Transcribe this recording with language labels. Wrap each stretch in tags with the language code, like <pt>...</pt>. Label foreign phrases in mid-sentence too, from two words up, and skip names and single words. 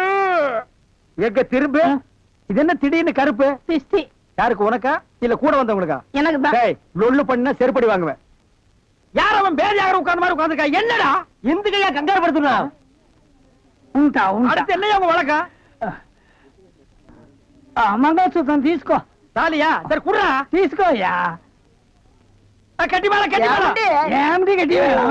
<ta>எங்க திரும்ப இது என்ன திடீர்னு கருப்பு? திஷ்டி. யாருக்கு, உனக்கா இல்ல கூட வந்தவங்களுக்கா? எனக்கு தான். டேய், லொள்ளு பண்ணா செருப்படி வாங்குவேன். யார் அவன் பேதியாக உட்கார்ந்த மாதிரி உட்கார்ந்துக்கா? என்னடா எந்துக்கையா கங்காரு படுத்துனா?</ta> <te>ఉంటా ఉంటా.</te> <ta>அடுத்து என்னையா உங்க வழக்கா?</ta> <te>మంగళసూత్రం తీసుకో.</te> <ta>தாலியா? சரி குடுறா.</ta> <te>తీసుకోయ్యా.</te> <ta>கட்டி மேல கட்டி மேல.</ta> <te>ఏమిటి గట్టి వేళ?</te>